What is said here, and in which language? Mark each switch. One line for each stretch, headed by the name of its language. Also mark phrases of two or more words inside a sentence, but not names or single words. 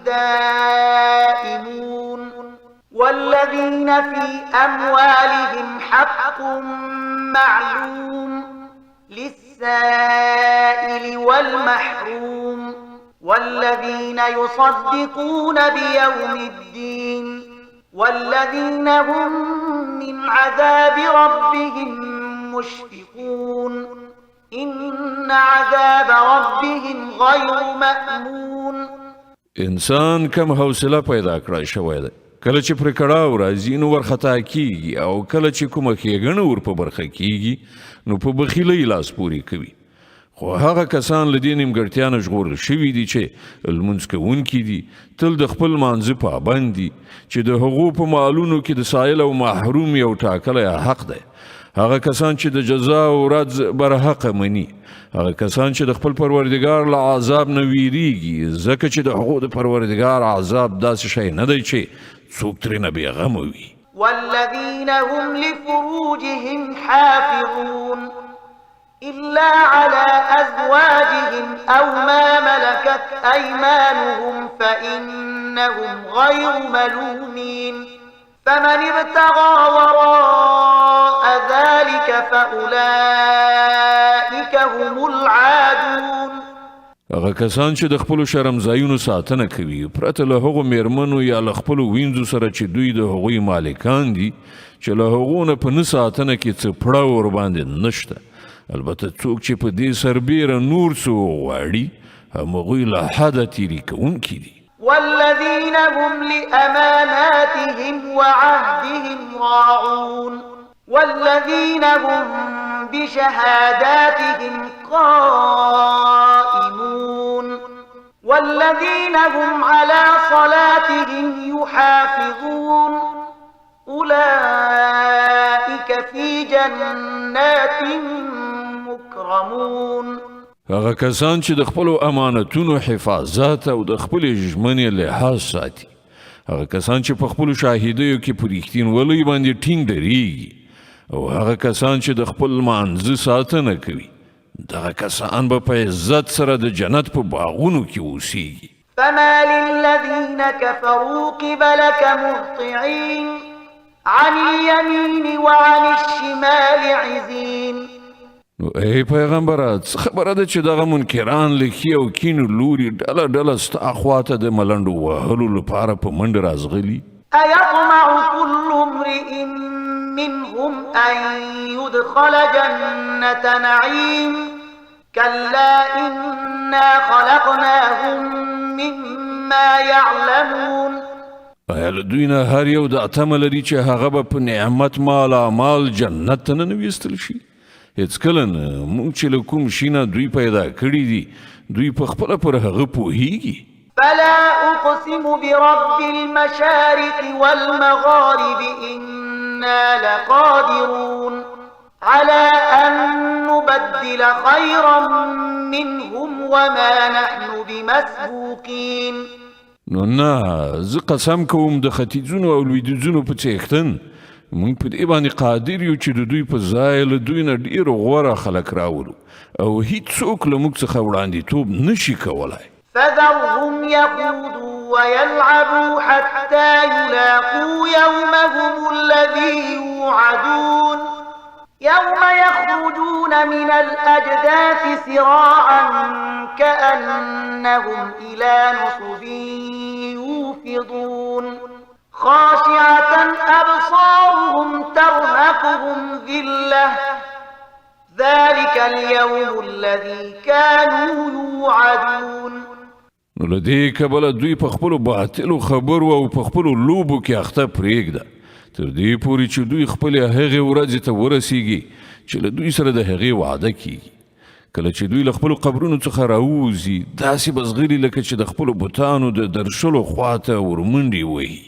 Arabic: دائمون والذين في أموالهم حق معلوم للسائل والمحروم والذين يصدقون بيوم الدين والذين هم من عذاب ربهم مشفقون إن عذاب ربهم غير مأمون.
Pashto: انسان کم حوصله پیدا کړای شوی دی. کله چې پر کړاو راځي نو ورخطا کیږي او کله چې کومه ښېګڼه ور په برخه کیږي نو په بخیلۍ لاس پورې کوي. خو هغه کسان له دې نیمګړتیا نه ژغورل شوي دي چې لمونځ کوونکي دي تل د خپل مانځه پابند دي چې د هغو په مالونو کې د سایل او محروم یو ټاکلی حق دی. هغه کسان چې د جزا او ورځ برحقه مني هغه کسان چې د خپل پروردګار له عذاب نه ویریږي ځکه چې د هغو د پروردګار عذاب داسې شی نه دی چې څوک ترېنه بېغمه وي.
Arabic: والذين هم لفروجهم حافظون إلا على أزواجهم أو ما ملكت أيمانهم فإنهم غير ملومين فمن ابتغى وراء ذلك فأولئك هم العادون.
Pashto: هغه کسان چې د خپلو شرمځایونو ساتنه کوي پرته له هغو میرمنو یا له خپلو وینځو سره چې دوی د هغوی مالکان دي چې له هغو نه په نه ساتنه کې څه پړه ورباندې نشته. البته څوک چې په دې سربیره نور څه وغواړي همغوی له حده تیري کوونکي دي.
Arabic: والذين هم لأماناتهم وعهدهم راعون والذين هم بشهاداتهم قائمون والذين هم على صلاتهم يحافظون أولئك في جنات مكرمون.
Pashto: هغه کسان چې د خپلو امانتونو حفاظت او د خپلې ژمنې لحاظ ساتي، هغه کسان چې په خپلو شاهدیو کې په رښتینولۍ باندې ټینګ درېږي او هغه کسان چې د خپل لمانځه ساتنه کوي دغه کسان به په عزت سره د جنت په باغونو کې اوسیږي.
Arabic: فما للذين كفروا قبلك مهطعين عن اليمين وعن الشمال عزين.
Pashto: نو ای پیغمبره څه خبره ده چې دغه منکران له ښي او کیڼ لوري ډله ډله ستا خواته د ملنډو وهلو لپاره په منډه رازغلي.
Arabic: أيطمع كل امرئ منهم أن يدخل جنة نعيم كلا إنا خلقناهم مما يعلمون.
Pashto: آیا له دوی نه هر یو دا تمه لري چې هغه به په نعمت مال جنت ته ننویستل شي؟ هیڅکله نه. موږ چې له کوم شي نه دوی پیدا کړي دي دوی په خپله پر هغه پوهیږي.
Arabic: فلا أقسم برب المشارق والمغارب إنا لقادرون على أن نبدل خيرا منهم وما نحن بمسبوقين.
Pashto: نو نه زه قسم کوم د ختیځونو او لویدیځونو په څښتن موږ په دې باندې قادر یو چې د دوی په ځای له دوی نه ډېر غوره خلک راولو او هیڅوک له موږ څخه وړاندیتوب نشي کولی.
Arabic: فذرهم يخوضوا ويلعبوا حتى يلاقوا يومهم الذي يوعدون يوم يخرجون من الأجداث سراعا كأنهم إلى نصب يوفضون خاشعة أبصارهم ترهقهم ذلة ذلك اليوم الذي كانوا يوعدون.
Pashto: نو له دې کبله دوی په خپلو باطلو خبرو او په خپلو لوبو کې اخته پرېږده تر دې پورې چې دوی خپلې هغې ورځې ته ورسیږي چې له دوی سره د هغې وعده کیږي. کله چې دوی له خپلو قبرونو څخه راووځي داسې به زغلي لکه چې د خپلو بتانو د درشلو خواته ورمنډې وهي.